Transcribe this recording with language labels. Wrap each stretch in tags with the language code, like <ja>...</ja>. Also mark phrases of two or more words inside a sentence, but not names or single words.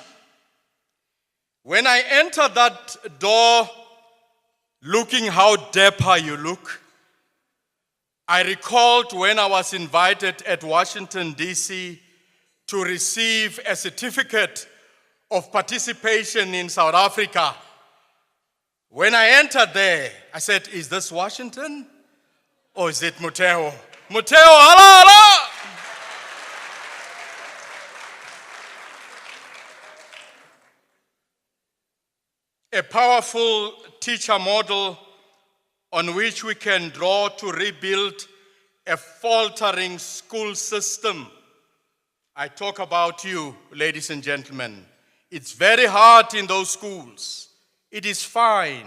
<en>When I entered that door, looking how dapper you look, I recalled when I was invited at Washington, D.C. to receive a certificate of participation in South Africa. When I entered there, I said, is this Washington or is it Motheo? Motheo, hala, hala! A powerful teacher model on which we can draw to rebuild a faltering school system. I talk about you, ladies and gentlemen. It's very hard in those schools. It is fine.</en>